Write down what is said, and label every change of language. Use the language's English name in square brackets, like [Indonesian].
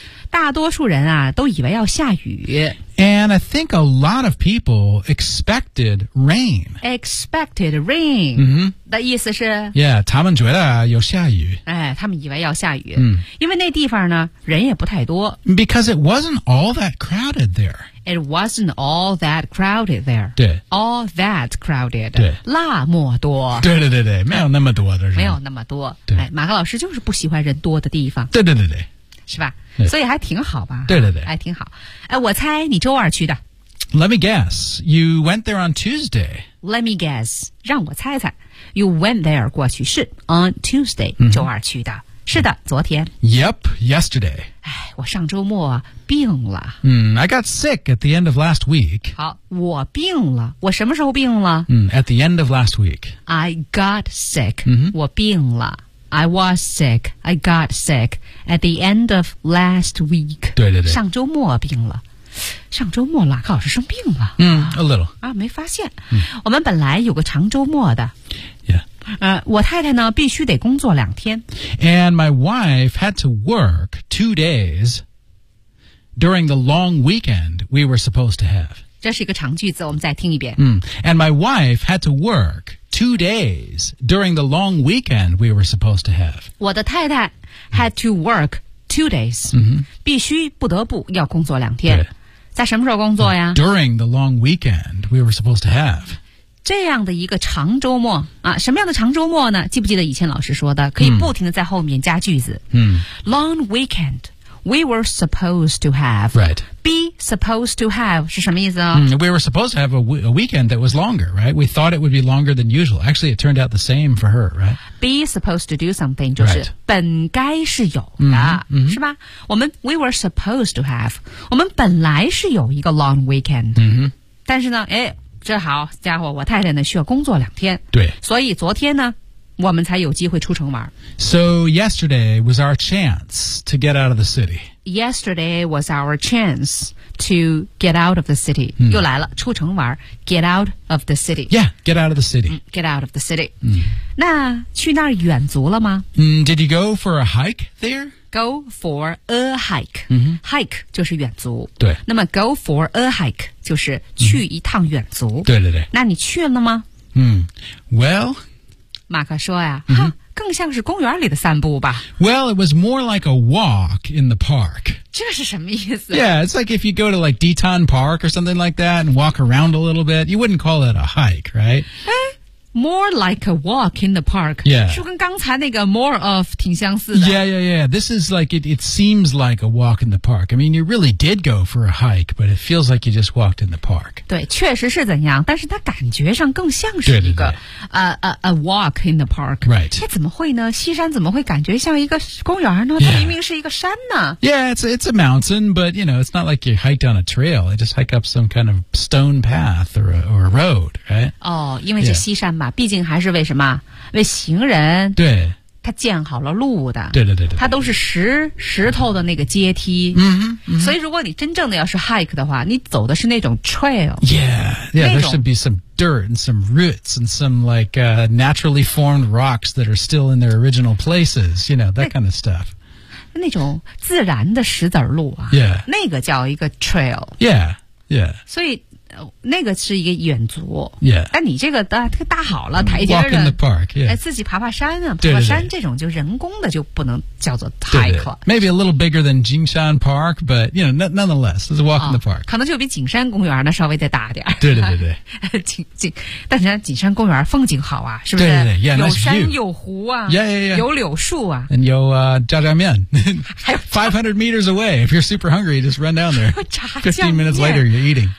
[Chinese] 大多数人啊都以为要下雨 [English] And I think a lot of people expected rain Expected rain、 mm-hmm. [Chinese] 的意思是 Yeah, 他们觉得有下雨、哎、他们以为要下雨、 mm. 因为那地方呢人也不太多 [English] Because it wasn't all that crowded there It wasn't all that crowded there [Chinese] 对 [English] All that crowded [Chinese] 对那么多对对对对没有那么多的人没有那么多对、哎、马克老师就是不喜欢人多的地方对对对对是吧所以还挺好吧对对对还挺好哎，我猜你周二去的 [English] Let me guess You went there on Tuesday Let me guess [Chinese] 让我猜猜 [English] You went there [Chinese] 过去是 [English] On Tuesday、mm-hmm. [Chinese] 周二去的是的昨天 [English] Yep, yesterday [Chinese] 哎，我上周末病了、 [English] I got sick at the end of last week [Chinese] 好我病了我什么时候病了、 [English] At the end of last week I got sick、 mm-hmm. [Chinese] 我病了 [English] I was sick. I got sick at the end of last week. [Chinese] 对对对，上周末病了。上周末马克老师生病了。 [English] 嗯、a little. [Chinese] 啊，没发现。我们本来有个长周末的。 [English] Yeah. [Chinese] 我太太呢，必须得工作两天。 [English] And my wife had to work 2 days during the long weekend we were supposed to have. [Chinese] 这是一个长句子，我们再听一遍。 [English] And my wife had to work 2 days during the long weekend we were supposed to have. [Chinese] 我的太太 [English] had to work 2 days.、 Mm-hmm. [Chinese] 必须不得不要工作两天。对。在什么时候工作呀 [English] ?During the long weekend we were supposed to have. [Chinese] 这样的一个长周末啊，什么样的长周末呢记不记得以前老师说的可以不停地在后面加句子。 Mm-hmm. [English] Long weekend. We were supposed to have. Right. [Chinese] Be supposed to have 是什么意思啊、 [English] We were supposed to have a weekend that was longer, right? We thought it would be longer than usual. Actually, it turned out the same for her, right? [Chinese] Be supposed to do something 就是本该是有的、 mm-hmm. 是吧我们 [English] We were supposed to have [Chinese] 我们本来是有一个 long weekend、 mm-hmm. 但是呢哎，这好家伙我太太呢需要工作两天对所以昨天呢我们才有机会出城玩。 [English] So yesterday was our chance to get out of the city. Yesterday was our chance to get out of the city.、 Mm. [Chinese] 又来了，出城玩。 [English] Get out of the city. Yeah, get out of the city.、 Get out of the city.、 Mm. [Chinese] 那去那儿远足了吗、 [English] Did you go for a hike there? Go for a hike.、 Mm-hmm. [Chinese] Hike 就是远足。对。那么 [English] go for a hike [Chinese] 就是去一趟远足。Mm-hmm. 对对对。那你去了吗、 [English] Well... [Chinese] 马克说呀、哼更像是公园里的散步吧。 [English] Well, it was more like a walk in the park. [Chinese] 这是什么意思 [English] Yeah, it's like if you go to like Deton Park or something like that and walk around a little bit, you wouldn't call it a hike, right? More like a walk in the park. Yeah. [Chinese] 是跟刚才那个 more of 挺相似的。 [English] Yeah, yeah, yeah. This is like, it seems like a walk in the park. I mean, you really did go for a hike, but it feels like you just walked in the park. [Chinese] 对确实是怎样但是它感觉上更像是一个对对对 [English] a walk in the park. Right. [Chinese] 那怎么会呢西山怎么会感觉像一个公园呢它明明是一个山呢 [English] Yeah, it's a mountain, but you know, it's not like you hike down a trail. You just hike up some kind of stone path or a road, right? [Chinese] 哦、oh, 因为这西山嘛、毕竟还是为什么为行人对他建好了路的对对 对, 对, 对他都是石头的那个阶梯、所以如果你真正的要是 hike 的话你走的是那种 trail [English] yeah, yeah there should be some dirt and some roots and some like、naturally formed rocks that are still in their original places you know that kind of stuff [Chinese] 那种自然的石子路啊 [English] yeah [Chinese] 那个叫一个 trail [English] yeah yeah [Chinese] 所以那个是一个远足 [English] yeah [Chinese] 但你这个搭好了台阶的 [English] walk in the park、yeah. [Chinese] 自己爬爬山啊对对对爬爬山这种就人工的就不能叫做 hike 对对 [English] maybe a little bigger than Jingshan Park but you know nonetheless it's a walk、in the park [Chinese] 可能就比景山公园呢稍微再大点对对对对但是景山公园风景好啊是不是对对对 yeah, 有山有湖啊 [English] yeah, yeah, yeah. [Chinese] 有柳树啊 and 有炸酱面 [English] 500 meters away if you're super hungry just run down there 15 minutes later you're eating